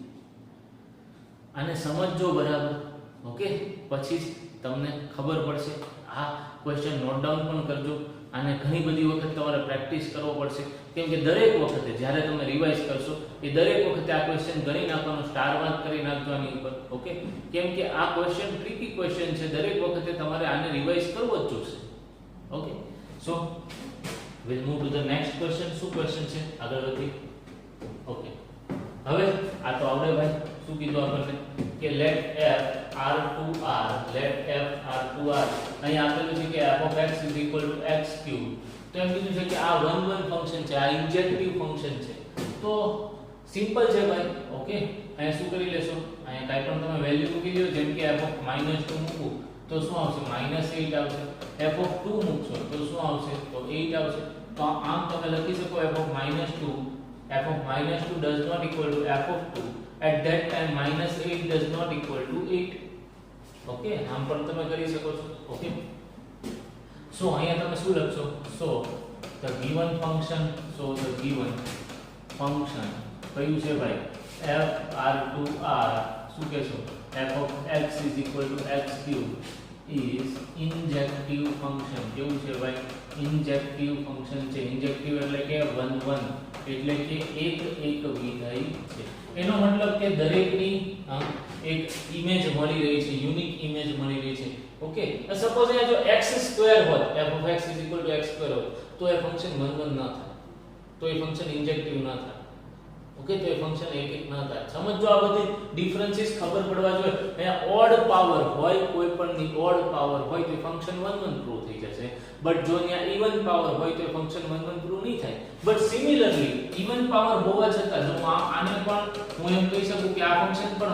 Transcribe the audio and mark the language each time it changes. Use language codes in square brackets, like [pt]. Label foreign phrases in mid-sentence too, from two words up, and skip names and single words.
[gu] આને સમજજો બરાબર ઓકે પછી જ તમને ખબર પડશે આ [en] question note down [gu] પણ કરજો અને ઘણી બધી વખત તમારે પ્રેક્ટિસ કરવો પડશે કેમ કે દરેક વખતે જ્યારે તમે રિવાઇઝ કરશો એ દરેક વખતે આ ક્વેશ્ચન ગણી નાખવાનો [en] star mark [gu] કરી નાખજો આની ઉપર ઓકે કેમ કે આ ક્વેશ્ચન [en] tricky question [gu] છે દરેક વખતે તમારે આને રિવાઇઝ કરવો જ જોશે [en] okay so we'll move to the next question [gu] શું ક્વેશ્ચન છે આગળ વધી ઓકે હવે આ તો આવડે ભાઈ શું કીધું આપણને કે [en] let f r2r let f r2r [gu] અહીં આપેલું છે કે [en] f of x is equal to x cube [gu] તો એમ કીધું છે કે આ 1 1 ફંક્શન છે આ [en] injective function [gu] છે તો સિમ્પલ છે ભાઈ ઓકે અહીંયા શું કરી લેશો અહીંયા કાઈ પણ તમે વેલ્યુ મૂકી દો જેમ કે [en] f of -2 [gu] મૂકું તો શું આવશે -8 આવશે [en] f of 2 [gu] મૂકશો તો શું આવશે તો 8 આવશે તો આમ તમે લખી શકો [en] f of -2 f of -2 does not equal to f of 2 at that time -8 does not equal to 8 [gu] ઓકે આમ પણ તમે કરી શકો છો ઓકે સો અહીંયા તમે શું લખશો સો [en] the given function [gu] કયું છે ભાઈ [en] f r2r [gu] શું કહેશો [en] f of x is equal to x cube is injective function [gu] કેવું છે ભાઈ [en] injective function [gu] છે injective એટલે કે 1 1 એટલે કે એક એક વિધેય છે એનો મતલબ કે દરેકની એક ઇમેજ મળી રહી છે [en] unique image [gu] મળી રહી છે ઓકે સપોઝ અહીંયા જો x2 હોત [en] f of x is equal to x2 [gu] હોત તો એ ફંક્શન 1 1 ના થાય તો એ [en] function injective [gu] ના થાય ઓકે તો એ ફંક્શન એક એક ના થાય સમજો આ બધી ડિફરન્સીસ ખબર પડવા જોઈએ અહીંયા [en] odd power [gu] હોય કોઈ પણ ની [en] odd power [gu] હોય તો [en] function 1 1 prove [gu] થઈ જશે બટ જો અહીંયા [en] even power [gu] હોય તો [en] function 1 1 prove [gu] નહીં થાય [en] but similarly even power [gu] હોવા છતાં જો આને પણ હું એમ કહી શકું કે આ ફંક્શન પણ